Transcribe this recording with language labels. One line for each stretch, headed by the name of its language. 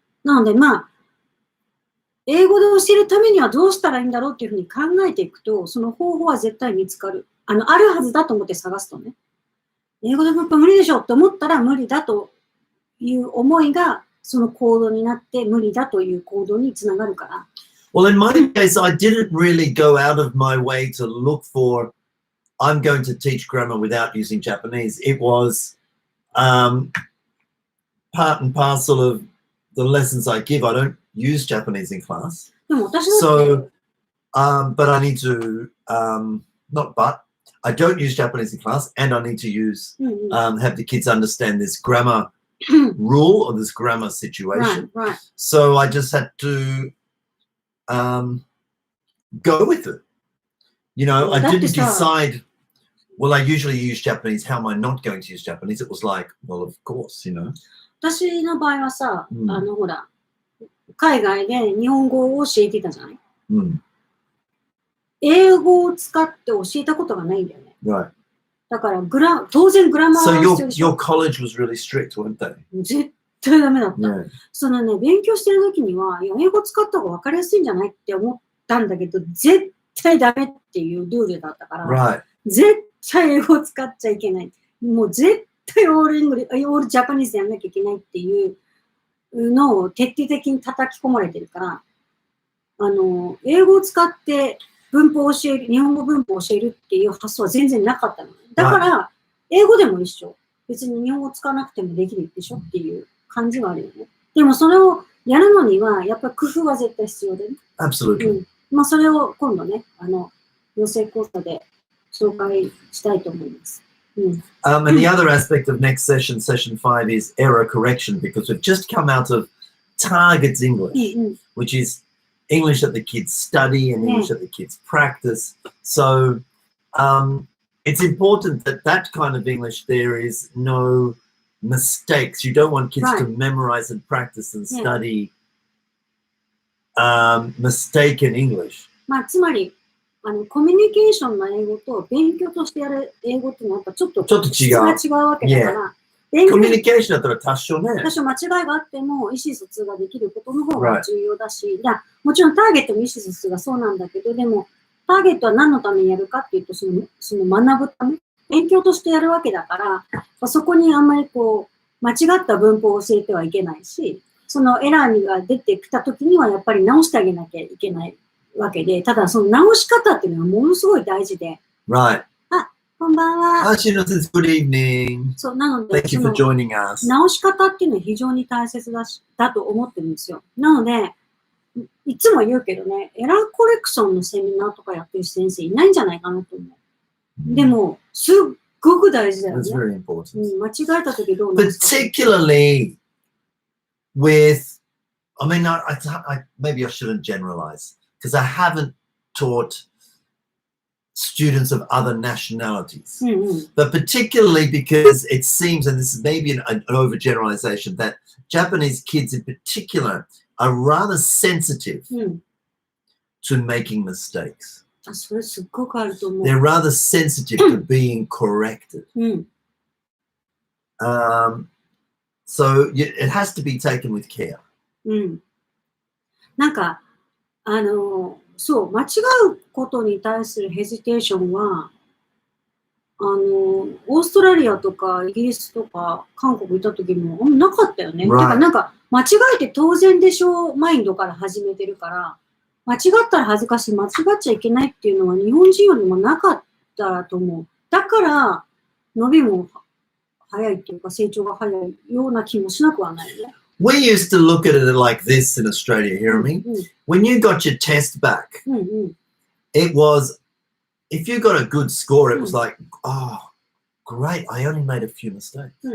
Japanese: なので、まあ、英語で教えるためにはどうしたらいいんだろうっていうふうに考えていくと、その方法は絶対見つかる。あるはずだと思って探すとね。英語で文法無理でしょって思ったら無理だという思いが、その行動になって無理だという行動につながるから。
English: Well, in my case, I didn't really go out of my way to look for, I'm going to teach grammar without using Japanese. It was part and parcel of the lessons I give. I don't use Japanese in class.
Japanese: でも私だって、
English: So, but I need to, not but, I don't use Japanese in class and I need to use, have the kids understand this grammar rule or this grammar situation. right. So I just had to go with it. You know, I didn't decide, well, I usually use Japanese. How am I not going to use Japanese? It was like, well, of course, you know.
Japanese: 私の場合はさ、ほら、海外で日本語を教えてたじゃない、英語を使って教えたことがないんだよね。
English: Right.
Japanese: だから当然グラマー
English: So
Japanese: は必要でしょ。
English: your college was really strict, weren't they?
Japanese: 絶対ダメだった。
English: Yeah.
Japanese: そのね、勉強してる時には、いや、英語使った方が分かりやすいんじゃないって思ったんだけど、絶対ダメっていうルールだったから、
English: Right.
Japanese: 絶対英語を使っちゃいけない。もう絶対オールジャパニーズでやんなきゃいけないっていうのを徹底的に叩き込まれてるから、英語を使って文法を教える、日本語文法を教えるっていう発想は全然なかったの。だから、英語でも一緒。別に日本語を使わなくてもできるでしょっていう感じはあるよね。でもそれをやるのには、やっぱり工夫は絶対必要でね。
English: Absolutely.
Japanese: まあそれを今度ね、養成講座で紹介したいと思います。
English: And the other aspect of next session, session 5, is error correction, because we've just come out of Targets English, which is English that the kids study and English that the kids practice. So it's important that that kind of English, there is no mistakes. You don't want kids to memorize and practice and study mistaken English.
Japanese: まあつまりコミュニケーションの英語と勉強としてやる英語っていうのはやっぱちょっと質が違うわけだから、コミュニケーションだったら多少ね。多少間違いがあっても意思疎通ができることの方が重要だし、もちろんターゲットの意思疎通がそうなんだけど、でもターゲットは何のためにやるかっていうと、その学ぶため、勉強としてやるわけだから、そこにあんまりこう間違った文法を教えてはいけないし、そのエラーが出てきた時にはやっぱり直してあげなきゃいけないわけで、ただその直し方っていうのはものすごい大事で。
English: Right.
Japanese: こんばんは。
English: Good evening.
Japanese: そう、なので、
English: Thank you for joining us.
Japanese: 直し方っていうのは非常に大切だと思ってるんですよ。なので、いつも言うけどね、エラーコレクションのセミナーとかやってる先生いないんじゃないかなと思う。でも、すっごく大事だよね。
English: That's very important.
Japanese: 間違えた時どうなんですか？
English: Particularly with, I mean, maybe I shouldn't generalize, because I haven't taught students of other nationalities, but particularly because it seems, and this is maybe an overgeneralization, that Japanese kids in particular are rather sensitive to making mistakes. They're rather sensitive to being corrected. So it has to be taken with care.
Japanese: なんかそう、間違うことに対するヘジテーションは、オーストラリアとかイギリスとか韓国行った時もなかったよね。てかなんか間違えて当然でしょうマインドから始めてるから、間違ったら恥ずかしい、間違っちゃいけないっていうのは日本人よりもなかったと思う。だから伸びも早いっていうか成長が早いような気もしなくはないよね。
English: We used to look at it like this in Australia, Hiromi. When you got your test back, it was, if you got a good score, it was like, oh, great, I only made a few mistakes.